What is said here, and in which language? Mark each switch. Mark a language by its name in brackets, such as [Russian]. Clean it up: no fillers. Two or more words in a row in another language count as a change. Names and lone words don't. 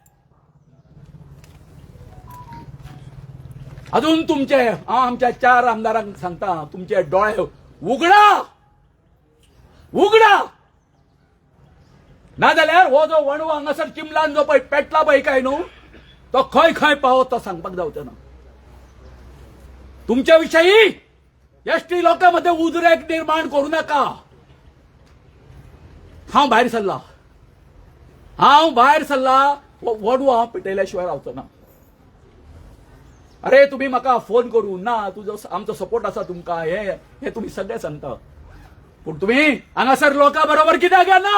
[Konkani] अजून तुमचे आमच्या 4 आमदारांक सांगता तुमचे डोळे उगडा नाजाल्यार हो जो वणवो हांगासर चिमलान जो पळय पेटला पळय काय न्हू तो खंय पावत तो सांगपाक जावचो ना. [Marathi] तुमच्या विषयी एसटी लोकांमध्ये उद्रेक निर्माण करू नका. [Konkani] हांव भायर सरला वणवो हांव पेटयल्या शिवाय रावचो ना. अरे तुम्ही म्हाका फोन करून ना तुजो आमचो सपोर्ट आसा तुमकां हे तुम्ही सगळे सांगता. पूण तुम्ही हांगासर लोकां बरोबर कित्याक ना?